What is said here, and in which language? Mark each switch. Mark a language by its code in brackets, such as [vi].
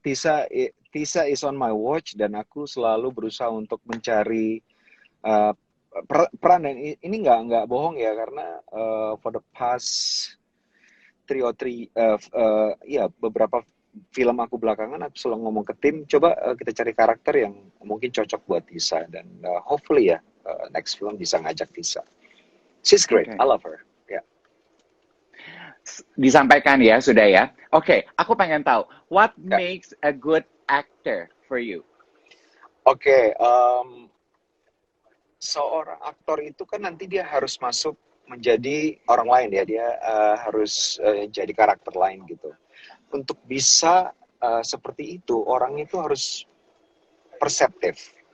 [en] Tisa is on my watch [id] dan aku selalu berusaha untuk mencari uh, peran dan ini nggak bohong ya karena [en] for the past 3 or 3 [id] ya beberapa film aku belakangan aku selalu ngomong ke tim coba kita cari karakter yang mungkin cocok buat Tisa dan hopefully ya [en] next film [id] bisa ngajak Tisa. [en] She's great. Oke. I love her. Ya. [id] Disampaikan ya, sudah ya. Oke, aku pengen tahu, [en] what Ya. makes a good actor for you? [id] Oke, seorang aktor itu kan nanti dia harus masuk menjadi orang lain ya. Dia harus jadi karakter lain gitu. Untuk bisa seperti itu, orang itu harus perseptif.